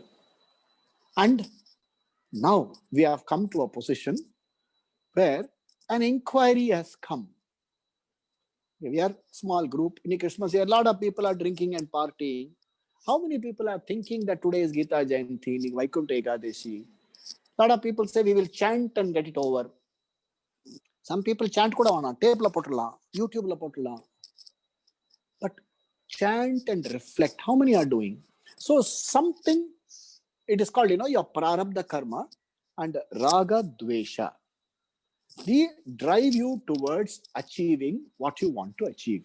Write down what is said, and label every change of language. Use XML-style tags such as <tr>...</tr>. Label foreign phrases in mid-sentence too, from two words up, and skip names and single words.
<en>And now we have come to a position where an inquiry has come. We are a small group. In Christmas, a lot of people are drinking and partying. How many people are thinking that today is Gita Jayanti, Vaikuntha Ekadashi? A lot of people say we will chant and get it over. Some people chant</en> <ta>kuda vana, tape la potala,</ta> <en>YouTube la potala. But chant and reflect. How many are doing? So something, it is called, your</en> <sa>prarabdha karma</sa> <en>and</en> <sa>raga dvesha.</sa> <en>They drive you towards achieving what you want to achieve.</en>